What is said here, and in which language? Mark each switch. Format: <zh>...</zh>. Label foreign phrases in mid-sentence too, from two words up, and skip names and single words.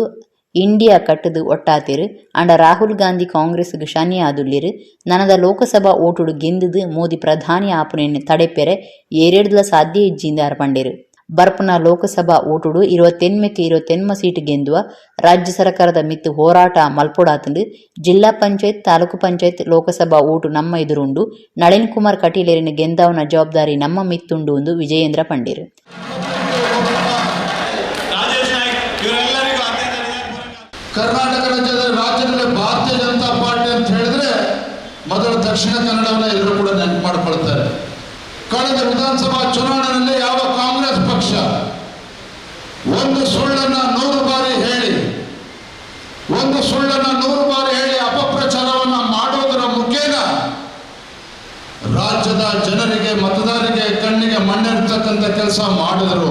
<tcy>ಇಂಡಿಯಾ ಕಟ್ಟದು ಒಟ್ಟಾತಿರು ಅಂಡ ರಾಹುಲ್ ಗಾಂಧಿ ಕಾಂಗ್ರೆಸ್ಗೆ ಶನಿ ಆದುಲ್ಲಿರು ನನದ ಲೋಕಸಭಾ ಓಟುಡು ಗೆಂದದು ಮೋದಿ ಪ್ರಧಾನಿ ಆಪುನೆಯನ್ನು ತಡೆಪೆರೆ ಏರೇಡ್ಲ ಸಾಧ್ಯ ಇಜ್ಜಿಂದಾರ ಪಂಡೇರು ಬರ್ಪುನ ಲೋಕಸಭಾ ಓಟುಡು 28 ಸೀಟ್ ಗೆಂದುವ ರಾಜ್ಯ ಸರ್ಕಾರದ ಮಿತ್ತು ಹೋರಾಟ ಮಲ್ಪೊಡಾತಂಡು ಜಿಲ್ಲಾ ಪಂಚಾಯತ್ ತಾಲೂಕು ಪಂಚಾಯತ್ ಲೋಕಸಭಾ ಓಟು ನಮ್ಮ ಎದುರುಂಡು ನಳಿನ್ ಕುಮಾರ್ ಕಟೀಲೇರಿನ ಗೆಂದಾವನ ಜವಾಬ್ದಾರಿ ನಮ್ಮ ಮಿತ್ತುಂಡು ಎಂದು ವಿಜಯೇಂದ್ರ ಪಂಡೇರು.</tcy> <kn>ಕರ್ನಾಟಕ ರಾಜ್ಯದಲ್ಲಿ ಭಾರತೀಯ ಜನತಾ ಪಾರ್ಟಿ ಅಂತ ಹೇಳಿದ್ರೆ ಮೊದಲು ದಕ್ಷಿಣ ಕನ್ನಡವನ್ನ ಎಲ್ಲರೂ ಕೂಡ ನೆನಪು ಮಾಡಿಕೊಳ್ತಾರೆ. ಕಳೆದ ವಿಧಾನಸಭಾ ಚುನಾವಣೆಯಲ್ಲಿ ಯಾವ ಕಾಂಗ್ರೆಸ್ ಪಕ್ಷ ಒಂದು ಸುಳ್ಳನ್ನ 100 ಬಾರಿ ಹೇಳಿ ಅಪಪ್ರಚಾರವನ್ನ ಮಾಡೋದರ ಮುಖೇನ ರಾಜ್ಯದ ಜನರಿಗೆ ಮತದಾರರಿಗೆ ಕಣ್ಣಿಗೆ ಮಣ್ಣಿರ್ತಕ್ಕಂಥ ಕೆಲಸ ಮಾಡಿದರು.</kn>